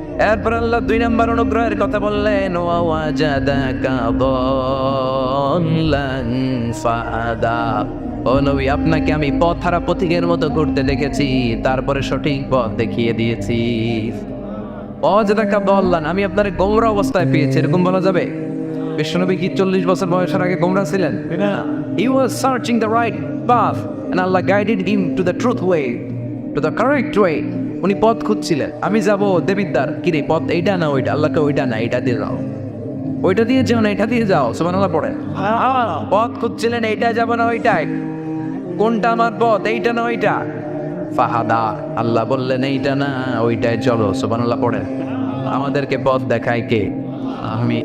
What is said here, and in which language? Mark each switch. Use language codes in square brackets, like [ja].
[bn] এরপর আল্লাহ 2 নম্বর অনুগ্রহের কথা বললেন, [ar] ওয়া ওয়াজাদাকা দাল্লান ফাহাদা, [bn] ও নবী আপনাকে আমি পথহারা পথিকের মতো ঘুরতে দেখেছি, তারপরে সঠিক পথ দেখিয়ে দিয়েছি। [ar] ওয়াজাদাকা দাল্লান, [bn] আমি আপনার গোমরা অবস্থায় পেয়েছি, এরকম বলা যাবে? বিশ্বনবী কি 40 বছর বয়সের আগে গোমরা ছিলেন? [en] He was searching the right path and Allah guided him to the truth way, to the correct way. [bn] উনি পথ খুঁজছিলেন, আমি যাব দেবিদ্বার, কিরে পথ এইটা না ওইটা? আল্লাহকে ওইটা না, এইটা দিয়ে যাও। ওইটা দিয়ে যাও না এটা দিয়ে যাও, সুবহানাল্লাহ পড়েন। পথ খুঁজছিলেন এইটা যাব না ওইটাই, কোনটা আমার পথ, এইটা না ওইটা? ফাহাদা, আল্লাহ বললেন এইটা না ওইটাই চলো, সুবহানাল্লাহ পড়েন। আমাদেরকে পথ দেখায় কে? আমি।